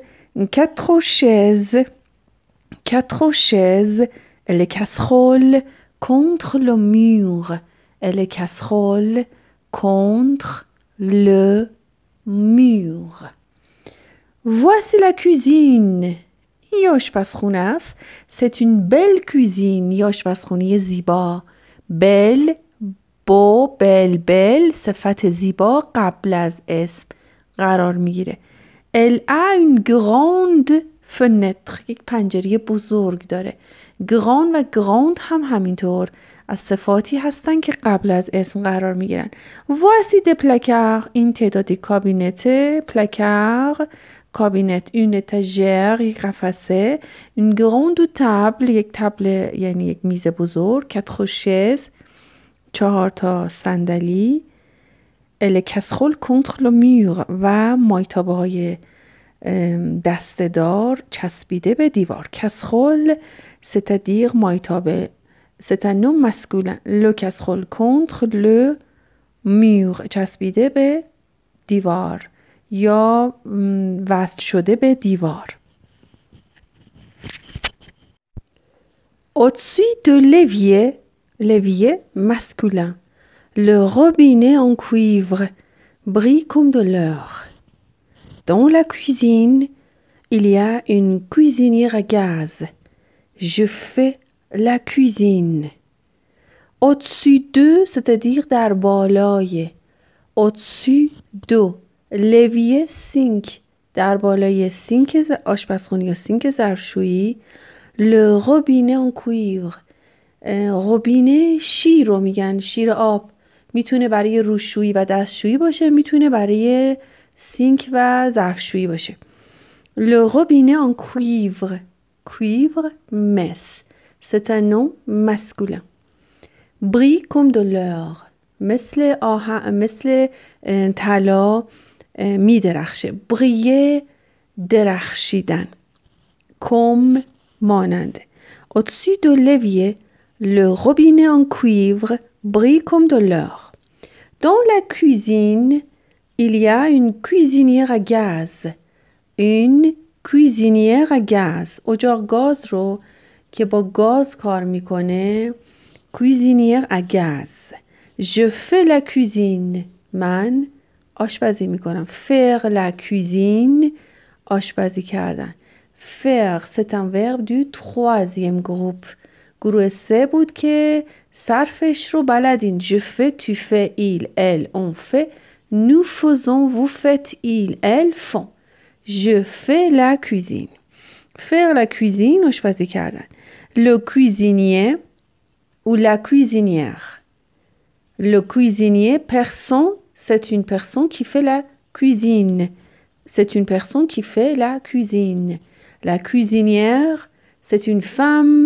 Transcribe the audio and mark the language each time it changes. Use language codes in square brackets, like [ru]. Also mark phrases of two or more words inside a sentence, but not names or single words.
[fr] Quatre chaises. Quatre chaises. Et les casseroles contre le mur. Et les casseroles contre le mur. Voici la cuisine. [fa] یه آشپزخونه است. [fr] C'est une belle cuisine. [fa] یه آشپزخونه زیبا. belle با belle صفت زیبا قبل از اسم قرار میگیره. [fr] Elle a une grande fenêtre. [fa] یک پنجره بزرگ داره. Grande و grande هم همینطور از صفاتی هستن که قبل از اسم قرار میگیرن. [fr] Voici des placards. [fa] این تعدادی کابینته. [fr] placard. کابینت. une étagère. [fa] یک قفسه. [fr] une grande table. [fa] یک تبل یعنی یک میز بزرگ. [fr] quatre chaises. [fa] 4 تا صندلی. [fr] et les casseroles contre le mur. [fa] و مایتابه های دسته‌دار چسبیده به دیوار. [fr] casserole c'est-à-dire مایتابه. C'est un nom masculin. Le casserole contre le mur. [fa] چسبیده به دیوار یا وصل شده به دیوار. [fr] Au-dessus de l'évier, l'évier masculin, le robinet en cuivre brille comme de l'or. Dans la cuisine, il y a une cuisinière à gaz. Je fais la cuisine. Au-dessus de, c'est-à-dire [fa] در بالای. [fr] Au-dessus de. l'évier sink. [fa] در بالای سینک آشپزخونه یا سینک ظرفشویی. [fr] Le robinet en cuivre. robinet [fa] شیر رو میگن. شیر آب. میتونه برای روشویی و دستشویی باشه. میتونه برای سینک و ظرفشویی باشه. [fr] Le robinet en cuivre. Cuivre, messe. C'est un nom masculin. Brille comme de l'or. [fa] مثل طلا می درخشه. briller درخشیدن. comme مانند. [fr] Au-dessus de l'évier, le robinet en cuivre brille comme de l'or. Dans la cuisine, il y a une cuisinière à gaz. Une cuisinière à gaz. [fa] اجاق گاز رو که با گاز کار میکنه [fr] cuisinière à gaz. Je fais la cuisine. [fa] من آشپزی میکنم. [fr] faire la cuisine. [fa] آشپزی کردن. [fr] faire c'est un verbe du troisième groupe. [fa] گروه 3 بود که صرفش رو بلدین. [fr] Je fais, tu fais, il, elle, on fait. Nous faisons, vous faites, ils, elles font. Je fais la cuisine. Faire la cuisine, [fa] آشپزی کردن. [fr] Le cuisinier ou la cuisinière. Le cuisinier, personne, c'est une personne qui fait la cuisine. C'est une personne qui fait la cuisine. La cuisinière, c'est une femme.